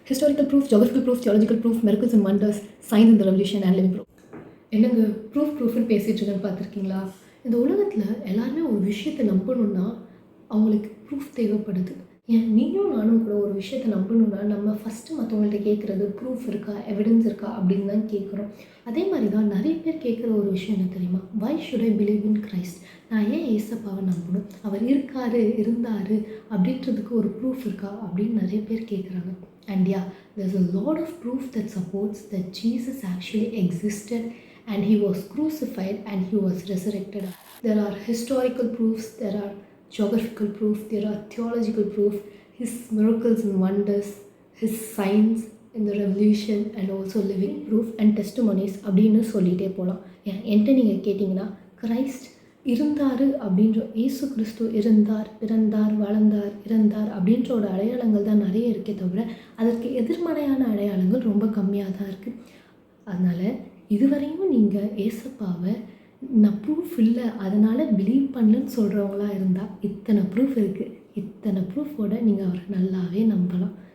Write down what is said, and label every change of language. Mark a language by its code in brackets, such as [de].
[en] historical proof, geographical proof, theological proof, miracles and wonders, signs in the revolution and living proof. [ta] என்னங்க ப்ரூஃப்னு பேசிகிட்டு இருக்கேன்னு பார்த்துருக்கீங்களா? இந்த உலகத்தில் எல்லாருமே ஒரு விஷயத்தை நம்பணுன்னா அவங்களுக்கு ப்ரூஃப் தேவைப்படுது. ஏன் நீங்களும் நானும் கூட ஒரு விஷயத்தை நம்பணுன்னா நம்ம ஃபஸ்ட்டு மற்றவங்கள்ட்ட கேட்குறது ப்ரூஃப் இருக்கா, எவிடன்ஸ் இருக்கா அப்படின்னு தான் கேட்குறோம். அதே மாதிரி தான் நிறைய பேர் கேட்குற ஒரு விஷயம் என்ன தெரியுமா? Why should I believe in Christ? நான் ஏன் ஏசப்பாவை நம்பணும்? அவர் இருந்தார் அப்படின்றதுக்கு ஒரு ப்ரூஃப் இருக்கா அப்படின்னு நிறைய பேர் கேட்குறாங்க. [en] And yeah, there's a lot of proof that supports that Jesus actually existed and he was crucified and he was resurrected. There are historical proofs, there are geographical proof, there are theological proof, his miracles and wonders, his signs in the revolution and also living proof and testimonies அப்படின்னு சொல்லிகிட்டே போகலாம். [ta] என்கிட்ட நீங்கள் கேட்டிங்கன்னா Christ இருந்தார் அப்படின்ற, இயேசு கிறிஸ்து இருந்தார், பிறந்தார், வளர்ந்தார், இறந்தார் அப்படின்றோட அடையாளங்கள் தான் நிறைய இருக்கே தவிர அதற்கு எதிர்மறையான அடையாளங்கள் ரொம்ப கம்மியாக தான் இருக்குது. அதனால் இதுவரையும் நீங்கள் ஏசப்பாவை நான் ப்ரூஃப் இல்லை அதனால் பிலீவ் பண்ணலன்னு சொல்கிறவங்களா இருந்தால் இத்தனை ப்ரூஃப் இருக்குது, இத்தனை ப்ரூஃபோடு நீங்கள் அவரை நல்லாவே நம்பலாம்.